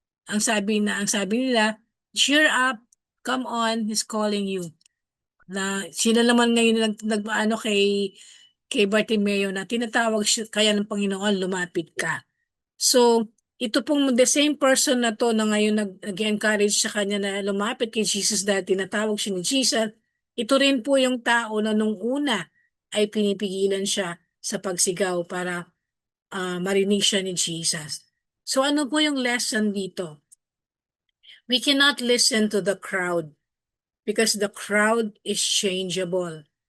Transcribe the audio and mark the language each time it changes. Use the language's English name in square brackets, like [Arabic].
[Filipino] Ang sabi nila, [English] cheer up, come on, he's calling you. [Filipino] Na sila naman ngayon nagpaano kay Bartimeo na tinatawag siya kaya ng Panginoon, lumapit ka. So, ito pong [English] the same person [Filipino] na to na ngayon nag-encourage sa kanya na lumapit kay Jesus dahil tinatawag siya ni Jesus, ito rin po yung tao na nung una ay pinipigilan siya sa pagsigaw para marinig siya ni Jesus. So ano po yung lesson dito? [English] We cannot listen to the crowd because the crowd is changeable.